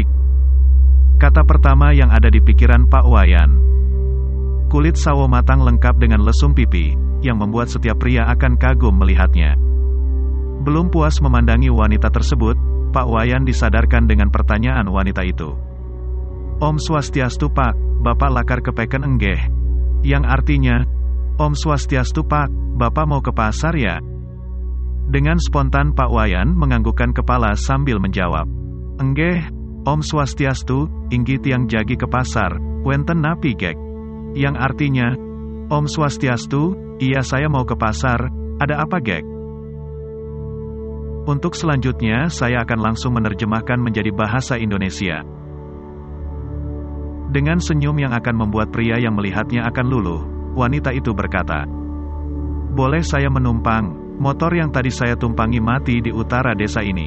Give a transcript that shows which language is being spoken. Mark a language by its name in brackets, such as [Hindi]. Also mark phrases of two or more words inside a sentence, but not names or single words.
[Indonesian] Kata pertama yang ada di pikiran Pak Wayan. Kulit sawo matang lengkap dengan lesung pipi, yang membuat setiap pria akan kagum melihatnya. Belum puas memandangi wanita tersebut, Pak Wayan disadarkan dengan pertanyaan wanita itu. [Balinese] Om Swastiastu Pak, Bapak lakar kepeken enggeh? [Indonesian] Yang artinya, Om Swastiastu Pak, Bapak mau ke pasar ya? Dengan spontan Pak Wayan menganggukkan kepala sambil menjawab. [Balinese] Enggeh, Om Swastiastu, inggih tiang jagi [Indonesian] ke pasar, [Balinese] wenten napi gek? [Indonesian] Yang artinya, Om Swastiastu, iya saya mau ke pasar, ada apa gek? Untuk selanjutnya saya akan langsung menerjemahkan menjadi bahasa Indonesia. Dengan senyum yang akan membuat pria yang melihatnya akan luluh, wanita itu berkata, boleh saya menumpang, motor yang tadi saya tumpangi mati di utara desa ini.